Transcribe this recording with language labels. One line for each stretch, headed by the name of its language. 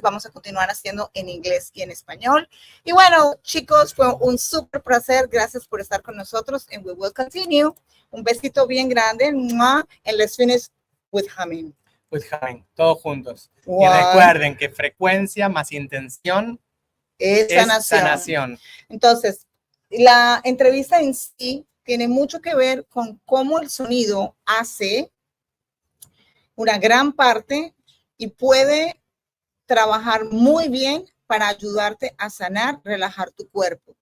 Spanish: Vamos a continuar haciendo en inglés y en español. Y bueno, chicos, fue un súper placer. Gracias por estar con nosotros
English: and we will continue.
Spanish: Un besito bien grande.
English: And let's finish with humming. With humming,
Spanish: todos juntos. Wow. Y recuerden que frecuencia más intención es sanación. Entonces, la entrevista en sí tiene mucho que ver con cómo el sonido hace una gran parte y puede trabajar muy bien para ayudarte a sanar, relajar tu cuerpo.